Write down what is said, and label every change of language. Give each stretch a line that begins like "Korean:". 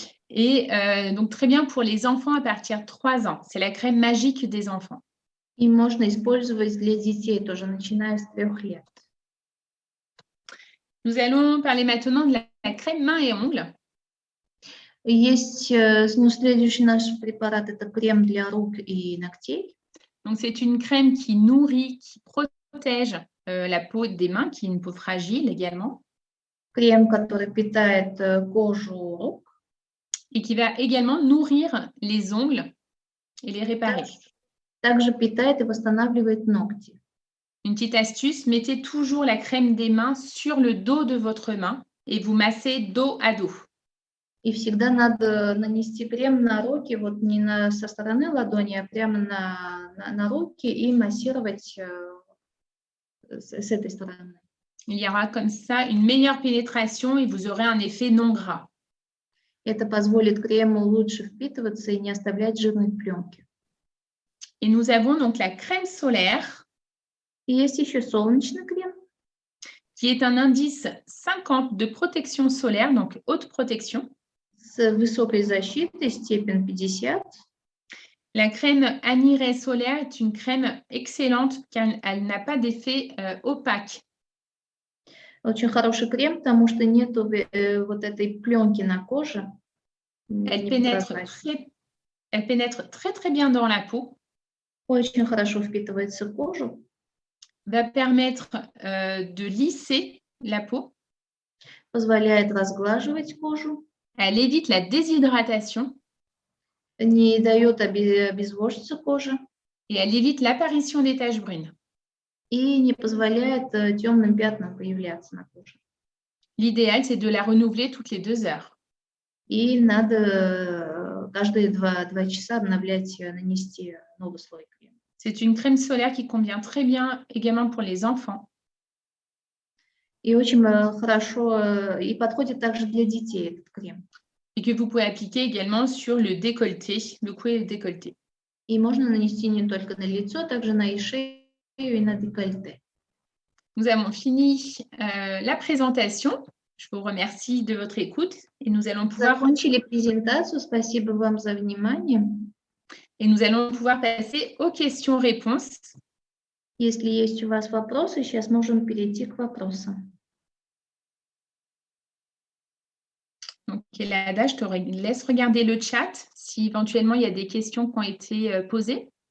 French: Et donc, très bien pour les enfants à partir de 3 ans. C'est la crème magique des enfants.
Russian: И можно использовать для детей тоже, начиная с 3 лет.
French: Nous allons parler maintenant de la crème mains et ongles.
Russian: Есть, ну, следующий наш препарат – это крем для рук и ногтей.
French: Donc, c'est une crème qui nourrit, qui protège la peau des mains, qui est une peau fragile également.
Russian: Крем, который питает кожу рук.
French: Et qui va également nourrir les ongles et les réparer.
Russian: Также питает и восстанавливает ногти.
French: Une petite astuce, mettez toujours la crème des mains sur le dos de votre main et vous massez dos à dos.
Russian: И всегда надо нанести крем на руки, вот не со стороны ладони, а прямо на руки и массировать с этой стороны.
French: Il y aura comme ça une meilleure pénétration et vous aurez un effet non gras.
Russian: Это позволит крему лучше впитываться и не оставлять жирной пленки.
French: Et nous avons donc la crème solaire.
Russian: И есть еще солнечный крем.
French: Qui est un indice 50 de protection solaire, donc haute protection.
Russian: С высокой защитой, степень 50.
French: La crème Aniré solaire est une crème excellente car elle n'a pas d'effet opaque.
Russian: Очень хороший крем, потому что нету вот этой пленки на коже.
French: Elle pénètre très très bien dans la peau.
Russian: Очень хорошо впитывается в кожу.
French: Va permettre de lisser la peau.
Russian: Позволяет разглаживать кожу.
French: Elle évite la déshydratation.
Russian: Не дает обезвожиться коже.
French: Et elle évite l'apparition des taches brunes.
Russian: И не позволяет темным пятнам появляться на коже.
French: L'idéal, c'est de la renouveler toutes les 2 heures.
Russian: И надо каждые 2 часа обновлять, нанести новый слой крема.
French: C'est une crème solaire qui convient très bien également pour les enfants.
Russian: И очень хорошо, и подходит также для детей этот крем.
French: Et que vous pouvez appliquer également sur le décolleté, le cou et le décolleté.
Russian: И можно нанести не только на лицо, также на шею и на décolleté.
French: Nous avons fini la présentation. Je vous remercie de votre écoute et nous allons pouvoir...
Russian: Закончили презентацию. Спасибо вам за внимание.
French: Et nous allons pouvoir passer aux questions-réponses.
Russian: Если есть у вас вопросы, сейчас можем перейти к вопросам.
French: Donc, Elada, je te laisse regarder le chat si éventuellement il y a des questions qui ont été posées.